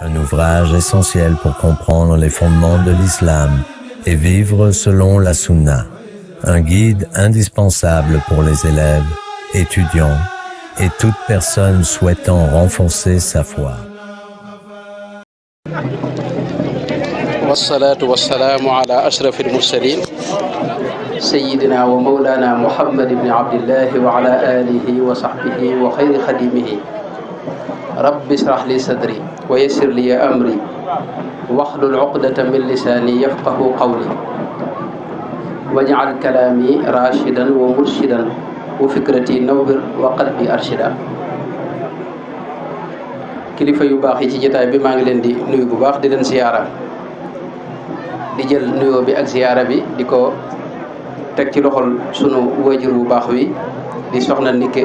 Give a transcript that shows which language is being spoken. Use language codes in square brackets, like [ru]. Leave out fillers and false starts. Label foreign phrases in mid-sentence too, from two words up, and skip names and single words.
[fr] ouvrage essentiel pour comprendre les fondements de l'islam et vivre selon la sunna. Un guide indispensable pour les élèves, étudiants et toute personne souhaitant renforcer sa foi. [ar] والصلاة والسلام على أشرف المرسلين سيدنا ومولانا محمد بن عبد الله وعلى آله وصحبه وخير خديمه. رب اشرح لي صدري ويسر لي أمري واحلل عقدة من لساني يفقهوا قولي واجعل كلامي رشيدا ومرشدا وفكرتي نور وقلبي أرشد. [wo] Kilifa yu baax yi ci jotaay bi maa ngi leen di nuyu bu baax di leen ziyaara, di jël nuyoo bi ak ziyaara bi di ko teg ci loxol sunu wajur bu baax wi di soxna Nikke